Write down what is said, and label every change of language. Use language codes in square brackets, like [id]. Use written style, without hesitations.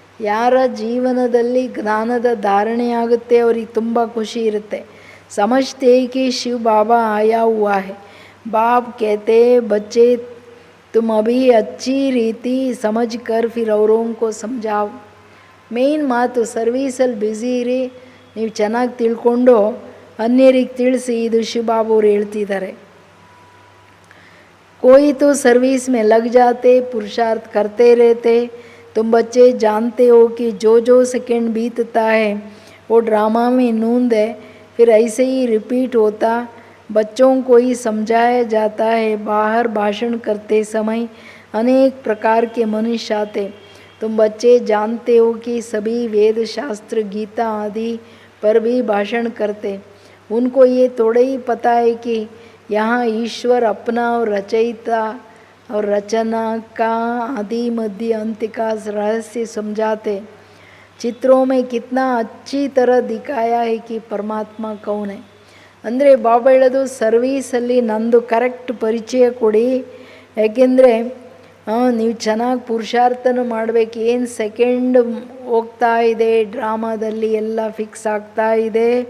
[kn] ಯಾರ ಜೀವನದಲ್ಲಿ ಜ್ಞಾನದ ಧಾರಣೆ ಆಗುತ್ತೆ ಅವ್ರಿಗೆ ತುಂಬ ಖುಷಿ ಇರುತ್ತೆ. [hi] ಸಮಜ್ತೆ ಕಿ ಶಿವ ಬಾಬಾ ಆಯಾ ಹುआ है. बाप कहते बच्चे तुम अभी अच्छी रीति समझ कर फिर औरों को समझाओ. [kn] ಮೇಯ್ನ್ ಮಾತು, ಸರ್ವೀಸಲ್ಲಿ ಬ್ಯುಸಿ ಇರಿ, ನೀವು ಚೆನ್ನಾಗಿ ತಿಳ್ಕೊಂಡು ಅನ್ಯರಿಗೆ ತಿಳಿಸಿ. ಇದು ಶಿವಬಾಬು ಹೇಳ್ತಿದ್ದಾರೆ. [hi] कोई तो सर्विस में लग जाते, पुरुषार्थ करते रहते. तुम बच्चे जानते हो कि जो सेकंड बीतता है वो ड्रामा में नूंद है, फिर ऐसे ही रिपीट होता. बच्चों को ही समझाया जाता है। बाहर भाषण करते समय अनेक प्रकार के मनुष्य आते। तुम बच्चे जानते हो कि सभी वेद शास्त्र गीता आदि पर भी भाषण करते। उनको ये थोड़ा ही पता है कि यहाँ ईश्वर अपना और रचयिता और रचना का आदि मध्य अंत का रहस्य समझाते। चित्रों में कितना अच्छी तरह दिखाया है कि परमात्मा कौन है। [kn] ಅಂದರೆ ಬಾಬಾ ಹೇಳೋದು ಸರ್ವೀಸಲ್ಲಿ ನಂದು ಕರೆಕ್ಟ್ ಪರಿಚಯ ಕೊಡಿ, ಯಾಕೆಂದರೆ ನೀವು ಚೆನ್ನಾಗಿ ಪುರುಷಾರ್ಥನೂ ಮಾಡಬೇಕು. ಏನು ಸೆಕೆಂಡ್ ಹೋಗ್ತಾ ಇದೆ ಡ್ರಾಮಾದಲ್ಲಿ ಎಲ್ಲ ಫಿಕ್ಸ್ ಆಗ್ತಾ ಇದೆ.